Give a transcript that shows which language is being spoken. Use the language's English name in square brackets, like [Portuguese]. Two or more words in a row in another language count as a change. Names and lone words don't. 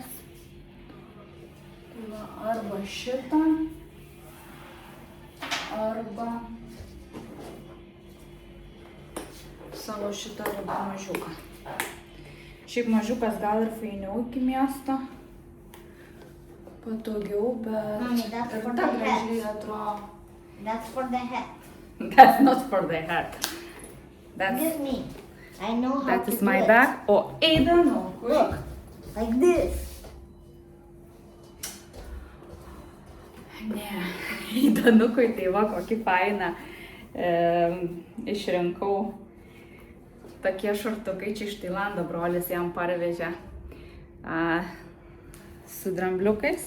[Lithuanian] Tai va, arba šitą, arba savo šitą rudą mažiuką. Šiaip mažiukas gal ir fainiau iki miesto. Patogiau, bet [English] Mommy, that's [Lithuanian] ir [English] for [Lithuanian] ta [English] the [Lithuanian] gražiai [English] hat. [Lithuanian] atrodo. [English] That's for the hat. That's not for the hat. Give me. I know how That to is do my it. bag. O, Eidanukui. Look, like this. [Lithuanian] Ne, Eidanukui tai va, kokį fainą išrinkau. Tokie šortukai čia iš Tailando brolis jam parvežė su drambliukais.